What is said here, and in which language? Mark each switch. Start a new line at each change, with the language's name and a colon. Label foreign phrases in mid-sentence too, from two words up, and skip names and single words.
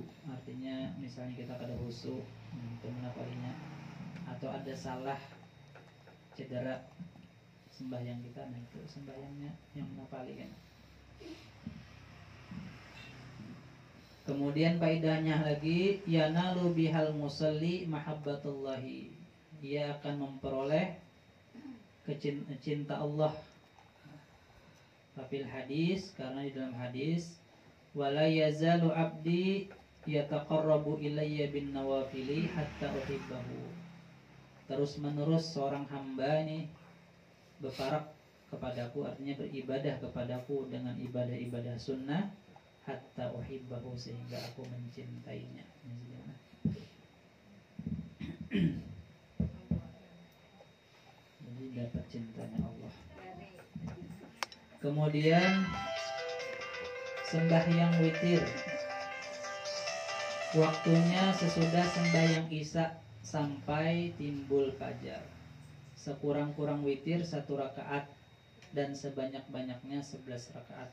Banjar: Artinya misalnya kita kada khusyuk, itu menapalinya, atau ada salah cedera sembahyang kita, nah itu sembahyangnya yang menapali kan.
Indonesian: Kemudian faedahnya lagi,
Arabic: ينال بها المصلي محبة الله.
Indonesian: Dia akan memperoleh cinta Allah.
Arabic: في الحديث,
Indonesian: karena di dalam hadis,
Arabic: ولا يزال عبدي يتقرب إلي بالنوافل حتى أحبه.
Indonesian: Terus menerus seorang hamba ini berparak kepadaku, artinya beribadah kepadaku dengan ibadah-ibadah sunnah,
Arabic: حتى أحبه,
Indonesian: sehingga aku mencintainya. Jadi dapat cintanya Allah. Kemudian sembahyang witir, waktunya sesudah sembahyang isya sampai timbul fajar. Sekurang-kurang witir 1 rakaat, dan sebanyak-banyaknya 11 rakaat.